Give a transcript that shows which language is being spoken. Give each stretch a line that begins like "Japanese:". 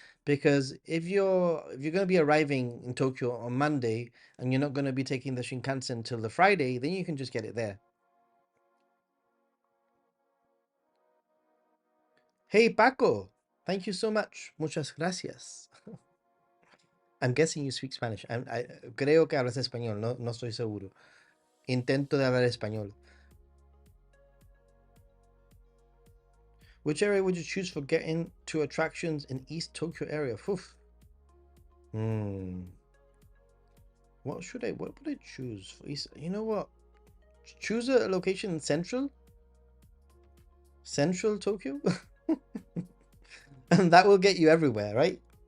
English: Because if you're going to be arriving in Tokyo on Monday and you're not going to be taking the Shinkansen till the Friday, then you can just get it there. Hey, Paco, thank you so much.
Spanish: Muchas gracias.
English: I'm guessing you speak Spanish.
Spanish: Creo que hablas español, no, no estoy seguro. Intento de hablar español.
English: Which area would you choose for getting to attractions in East Tokyo area? Oof. Hmm. What would I choose for East? You know what? Choose a location in Central Tokyo, and that will get you everywhere, right?